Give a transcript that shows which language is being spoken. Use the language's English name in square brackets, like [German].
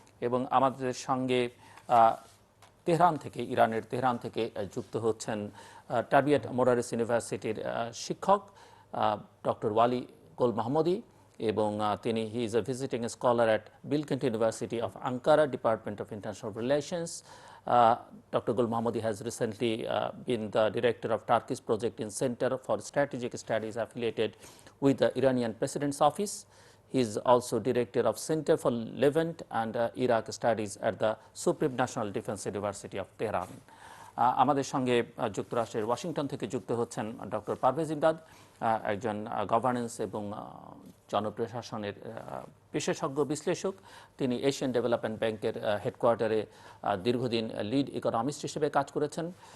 [Bangla] এবং আমাদের সঙ্গে তেহরান থেকে, ইরানের তেহরান থেকে যুক্ত হচ্ছেন টারবিয়াত মোডারেস ইউনিভার্সিটির শিক্ষক ডক্টর ওয়ালি গোলমোহাম্মদি, এবং তিনি [English] He is a visiting scholar at Bilkent University of Ankara, department of international relations. Dr. Golmohammadi has recently been the director of Turkish project in Center for Strategic Studies affiliated with the Iranian President's Office. He is also director of Center for Levant and Iraq Studies at the Supreme National Defense University of Tehran. [Bangla] আমাদের সঙ্গে যুক্তরাষ্ট্রের Washington থেকে যুক্ত হচ্ছেন doctor Parvez Imdad, একজন governance এবং জনপ্রশাসনের বিশেষজ্ঞ বিশ্লেষক। তিনি এশিয়ান ডেভেলপমেন্ট ব্যাংকের হেডকোয়ার্টারে দীর্ঘদিন লিড ইকোনমিস্ট হিসেবে কাজ করেছেন।